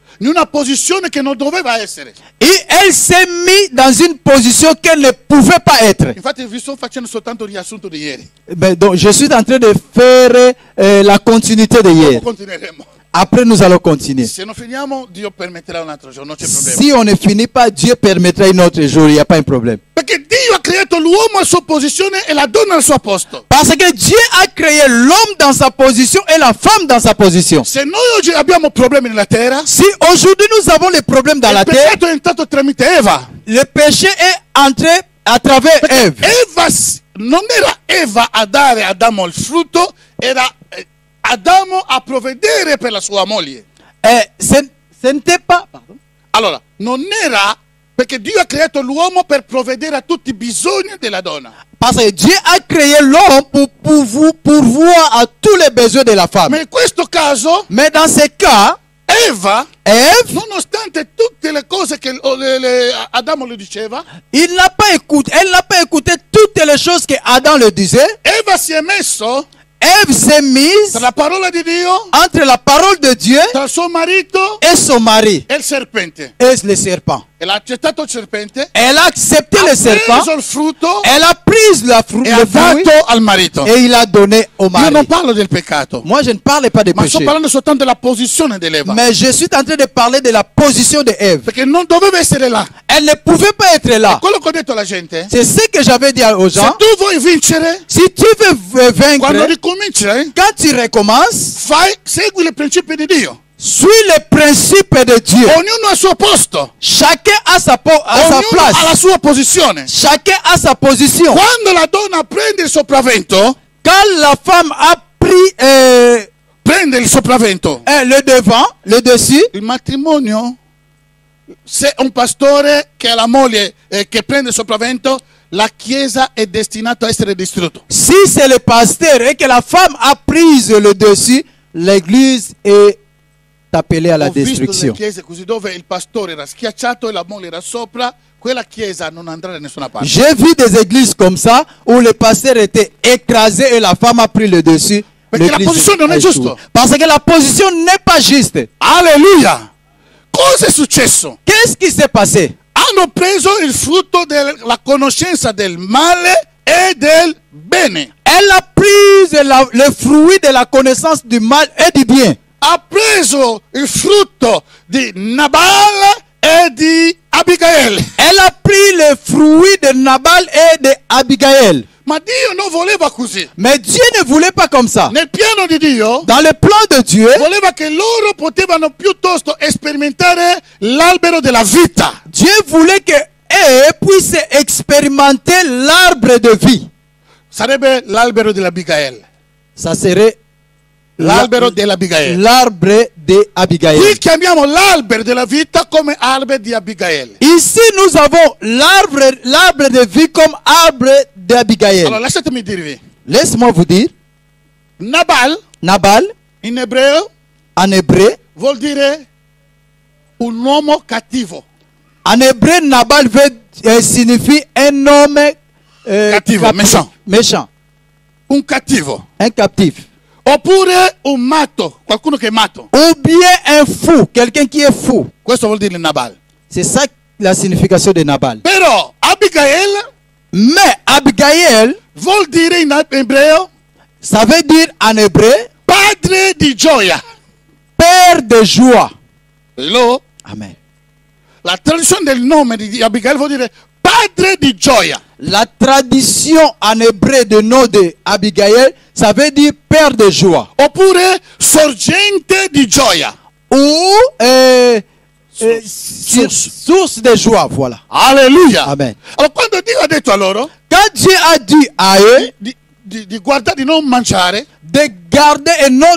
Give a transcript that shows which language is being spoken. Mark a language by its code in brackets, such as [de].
[it] in una posizione che non doveva essere. [fr] Et elle s'est mise dans une position qu'elle ne pouvait pas être. [it] Infatti vi sto facendo soltanto il riassunto di ieri. [fr] Ben, donc, je suis en train de faire la continuité de hier. [it] Continueremo. [fr] Après, nous allons continuer. [it] Se non finiamo, Dio permetterà un altro giorno, non c'è problema. [fr] Si on ne finit pas, Dieu permettra un autre jour, il n'y a pas un problème. [it] Perché Dio ha creato l'uomo a sua posizione e la donna al suo posto. [fr] Parce que Dieu a créé l'homme dans sa position et la femme dans sa position. [it] Se noi oggi abbiamo problemi nella terra, [fr] Si aujourd'hui nous avons les problèmes dans [it] il [fr] la terre, [it] peccato è entrato tramite Eva. [fr] le péché est entré à travers Ève. [it] Non era Eva a dare a Adamo il frutto, era Adamo a provvedere per la sua moglie. [fr] Ce n'était pas... Pardon. [it] Allora, non era perché Dio ha creato l'uomo per provvedere a tutti i bisogni della donna. [fr] Parce que Dieu a créé l'homme pour pourvoir à tous les besoins de la femme. [it] Ma in questo caso, [fr] Mais dans ce cas, [it] Eva, [fr] Ève, [it] nonostante tutte le cose che Adamo le diceva, [fr] elle n'a pas écouté toutes les choses que Adam le disait. [it] Eva si è messo [fr] Ève s'est mise [it] tra la parola di Dio, [fr] entre la parole de Dieu [it] tra suo marito [fr] et son mari, [it] e il serpente. [fr] et le serpent. [it] E l'ha accettato il serpente, [fr] Elle a accepté le [it] ha [fr] serpent, [it] preso il frutto [fr] elle a pris [it] e ha [fr] le fruit [it] dato al marito. [fr] et il a donné au [it] Io [fr] mari. [it] non parlo del peccato, [fr] Moi, je ne parle pas de [it] ma sto [fr] péché, [it] parlando soltanto della posizione dell'Eva. [fr] mais je suis en train de parler de la position de Ève. [it] Perché non doveva essere là. [fr] Elle ne pouvait pas être là. [it] Quello che ho detto alla gente, [fr] C'est ce que j'avais dit aux [it] se [fr] gens. [it] tu vuoi vincere, [fr] Si tu veux [it] quando [fr] vaincre, [it] ricominci, [fr] quand tu recommences, [it] segui i principi di Dio. [fr] suis le principe de Dieu. [it] Ognuno al suo posto, [fr] Chacun a sa [it] ognuno ha la [fr] place. [it] sua posizione. [fr] Chacun a sa position. [it] Quando la donna prende il sopravvento, [fr] Quand la femme a pris [it] prende il sopravvento, [fr] le devant, le dessus, [it] il matrimonio, se un pastore che ha la moglie che prende il sopravvento, la chiesa è destinata a essere distrutta. [fr] si c'est le pasteur et que la femme a pris le dessus, l'église est appelée à la [it] Ho visto delle [fr] destruction. [it] chiese così dove il pastore era schiacciato e la moglie era sopra, quella chiesa non andrà da nessuna parte. [fr] J'ai vu des églises comme ça où le pasteur était écrasé et la femme a pris le dessus. [it] Perché la [fr] L'église [it] posizione non è [fr] a échoué. [it] giusta. [fr] Parce que la position n'est pas juste. [it] Alleluia! Cosa è successo? [fr] Qu'est-ce qui s'est passé? [it] Hanno preso il frutto della conoscenza del male e del bene. [fr] Elle a pris le fruit de la connaissance du mal et du bien. [it] Ha preso il frutto di Nabal e di Abigail. [fr] Elle a pris le fruit de Nabal et de Abigail. [it] Ma Dio non voleva così. [fr] Mais Dieu ne voulait pas comme ça. [it] Nel piano di Dio [fr] Dans le plan de Dieu, [it] voleva che loro potevano piuttosto sperimentare l'albero della vita. [fr] Dieu voulait que eux puissent expérimenter l'arbre de vie. [it] Sarebbe l'albero dell'Abigail. [fr] Ça serait [it] L'albero dell'Abigail. [fr] l'arbre de Abigail. [it] Qui chiamiamo l'albero della vita come albero di Abigail. [fr] Ici, nous avons l'arbre de vie comme arbre d'Abigail. [it] Allora, lasciatemi dirvi. [fr] Laisse-moi vous dire, [it] Nabal, [fr] Nabal, [it] in ebreo, [fr] en hébreu, [it] vuol dire un uomo cattivo. [fr] en hébreu, Nabal signifie un homme [it] Cattivo, [fr] méchant. méchant, [it] Un cattivo. [fr] un captif. [it] Oppure un matto, qualcuno che è matto. [fr] Ou bien un fou, quelqu'un qui est fou. [it] Questo vuol dire Nabal. [fr] C'est ça la signification de Nabal. [it] Però Abigail [fr] Mais Abigail, [it] vuol dire in ebreo [fr] ça veut dire en hébreu, [it] padre di gioia. [fr] père de joie. [en] Hello? Amen. [it] La traduzione del nome di Abigail vuol dire padre di gioia. [fr] La tradition en hébreu de nom de Abigail, ça veut dire père de joie. [it] Oppure sorgente di gioia. [fr] Ou Source. source de joie, voilà. Alleluia. Amen. [it] Allora quando Dio ha detto a loro [fr] Quand Dieu a dit à eux [it] di guardare, di non mangiare, [fr] de garder et non